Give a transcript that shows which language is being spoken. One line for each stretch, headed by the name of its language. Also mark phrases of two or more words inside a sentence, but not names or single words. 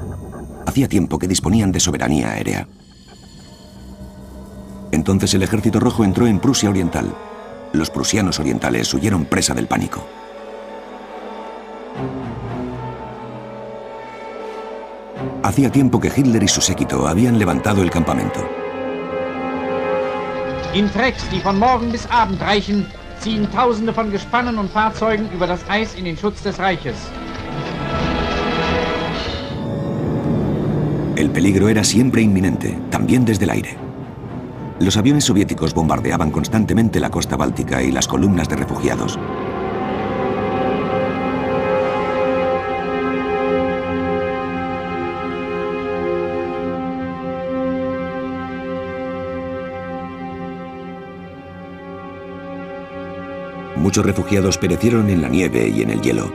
Spanish: Hacía tiempo que disponían de soberanía aérea. Entonces el Ejército Rojo entró en Prusia Oriental. Los prusianos orientales huyeron presa del pánico. Hacía tiempo que Hitler y su séquito habían levantado el campamento.
German: In Tracks, die von morgen bis Abend reichen, ziehen Tausende von Gespannen und Fahrzeugen über das Eis in den Schutz des Reiches.
Spanish: El peligro era siempre inminente, también desde el aire. Los aviones soviéticos bombardeaban constantemente la costa báltica y las columnas de refugiados. Muchos refugiados perecieron en la nieve y en el hielo.